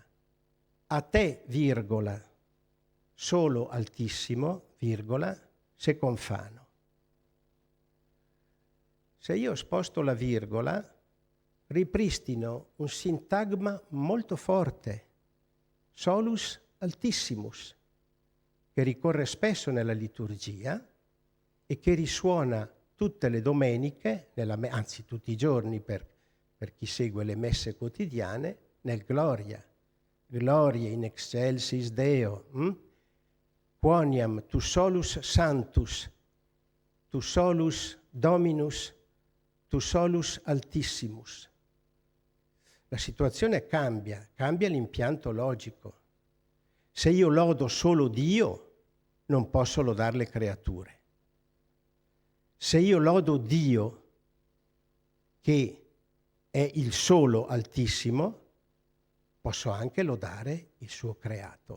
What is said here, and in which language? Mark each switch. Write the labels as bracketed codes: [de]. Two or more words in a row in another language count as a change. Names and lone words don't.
[it] A te, virgola, solo altissimo, virgola, se confano. Se io sposto la virgola, ripristino un sintagma molto forte, [la] solus altissimus, [it] che ricorre spesso nella liturgia e che risuona tutte le domeniche, anzi tutti i giorni per chi segue le messe quotidiane, nel Gloria. [la] Gloria in excelsis Deo. Quoniam tu solus sanctus, tu solus Dominus, tu solus altissimus. [it] La situazione cambia l'impianto logico. Se io lodo solo Dio, non posso lodare le creature. Se io lodo Dio, che è il solo altissimo, posso anche lodare il suo creato.